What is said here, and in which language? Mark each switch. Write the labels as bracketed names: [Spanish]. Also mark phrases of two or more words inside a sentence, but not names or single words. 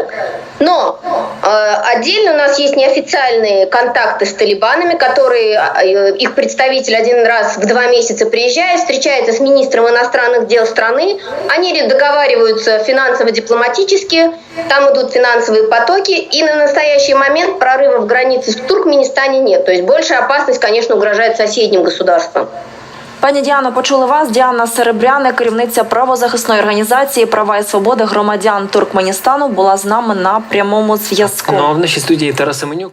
[Russian] Но отдельно у нас есть неофициальные контакты с талибанами, которые их представитель один раз в 2 месяца приезжает, встречается с министром иностранных дел страны, они договариваются финансово-дипломатически, там идут финансовые потоки, и на настоящий момент прорывов границы в Туркменистане нет. То есть большая опасность, конечно, угрожает соседним государствам. [Ukrainian] Пані Діано, почули вас. Діана Серебряник, керівниця правозахисної організації «Права і свободи громадян Туркменістану», була з нами на прямому зв'язку. Ну, а в нашій студії Тарас Семенюк.